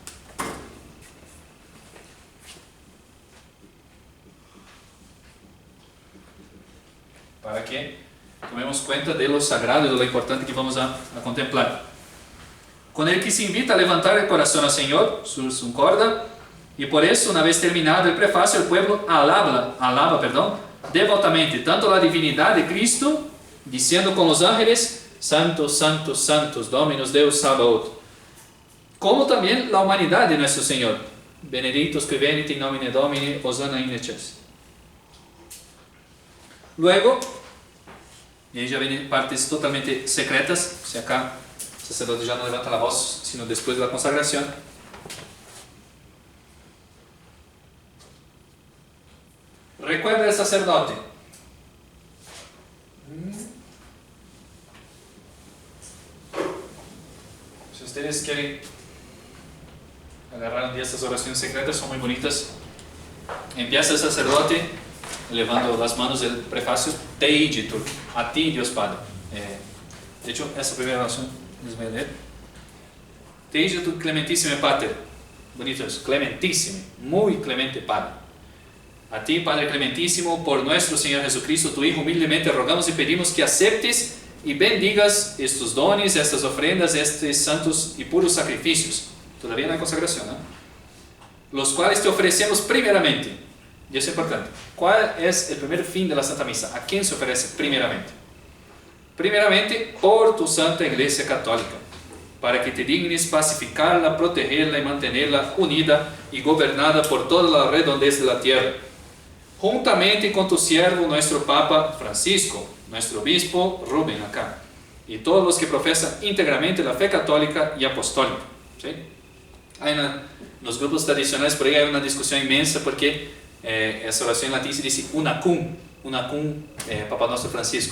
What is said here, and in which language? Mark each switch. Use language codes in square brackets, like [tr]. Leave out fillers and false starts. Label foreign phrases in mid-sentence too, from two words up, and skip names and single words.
[es] Para que tomemos cuenta de lo sagrado y de lo importante que vamos a contemplar. Con el que se invita a levantar el corazón al Señor, sursum corda, y por eso, una vez terminado el prefacio, el pueblo alaba, devotamente tanto la divinidad de Cristo, diciendo con los ángeles, Santos, Santos, Santos, [la] Dominus Deus Sabaoth, [es] como también la humanidad de nuestro Señor, [la] benedictus qui venit in nomine Domini, Hosanna in excelsis. [es] Luego, y ahí ya vienen partes totalmente secretas, si acá el sacerdote ya no levanta la voz, sino después de la consagración. Recuerda el sacerdote. Si ustedes quieren agarrar un día estas oraciones secretas, son muy bonitas. Empieza el sacerdote elevando las manos del prefacio, [la] Te igitur, [es] a ti Dios Padre. De hecho, esa primera oración les voy a leer. [la] Te igitur clementissime Pater. [es] Bonito eso, clementissime, muy clemente Padre. A ti, Padre clementísimo, por nuestro Señor Jesucristo, tu Hijo, humildemente rogamos y pedimos que aceptes y bendigas estos dones, estas ofrendas, estos santos y puros sacrificios. Todavía no hay consagración, ¿no? Los cuales te ofrecemos primeramente. Y eso es importante. ¿Cuál es el primer fin de la Santa Misa? ¿A quién se ofrece primeramente? Primeramente, por tu Santa Iglesia Católica, para que te dignes pacificarla, protegerla y mantenerla unida y gobernada por toda la redondez de la tierra, juntamente con tu siervo, nuestro Papa Francisco, nuestro obispo Rubén acá, y todos los que profesan íntegramente la fe católica y apostólica. ¿Sí? Hay los grupos tradicionales, por ahí hay una discusión inmensa porque esa oración en latín se dice unacum, Papa Nuestro Francisco.